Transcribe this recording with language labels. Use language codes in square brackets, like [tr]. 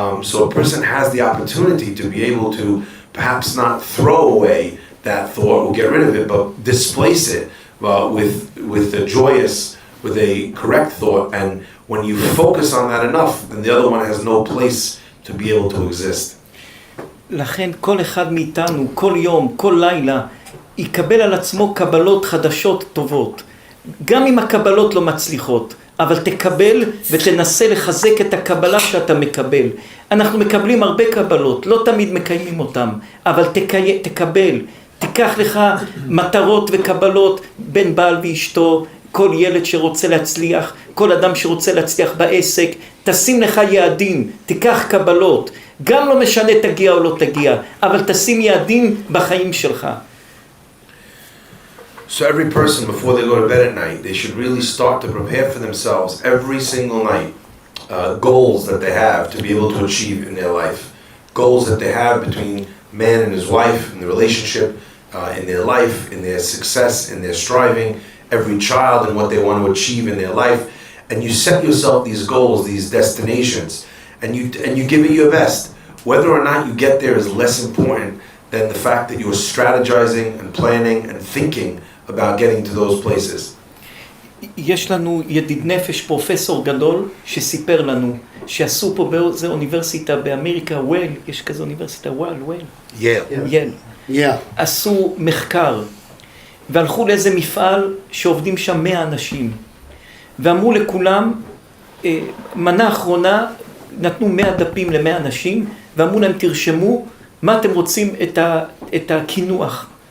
[en] So a person has the opportunity to be able to perhaps not throw away that thought or get rid of it, but displace it with a joyous, with a correct thought. And when you focus on that enough, then the other one has no place to be able to exist. [he] לכן כל אחד מאיתנו, כל יום, כל לילה, יקבל על עצמו קבלות חדשות טובות. גם אם הקבלות לא מצליחות, אבל תקבל ותנסה לחזק את הקבלה שאתה מקבל. אנחנו מקבלים הרבה קבלות, לא תמיד מקיימים אותם, אבל תקבל. תיקח לך מטרות וקבלות בין בעל ואשתו, כל ילד שרוצה להצליח, כל אדם שרוצה להצליח בעסק, תשים לך יעדים, תיקח קבלות. גם לא משנה תגיע או לא תגיע, אבל תשים יעדים בחיים שלך. [en] So every person, before they go to bed at night, they should really start to prepare for themselves every single night goals that they have to be able to achieve in their life. Goals that they have between man and his wife, in the relationship, in their life, in their success, in their striving, every child and what they want to achieve in their life. And you set yourself these goals, these destinations, and you give it your best. Whether or not you get there is less important than the fact that you are strategizing and planning and thinking about getting to those places. [he] יש לנו ידיד נפש, פרופסור גדול, שסיפר לנו שעשו פה באיזו אוניברסיטה באמריקה, וויל, יש כזו אוניברסיטה, ייל. עשו מחקר, והלכו לאיזה מפעל שעובדים שם 100 אנשים, ואמרו לכולם, מנה אחרונה, נתנו 100 דפים ל100 אנשים, ואמרו להם תרשמו מה אתם רוצים את הכינוח.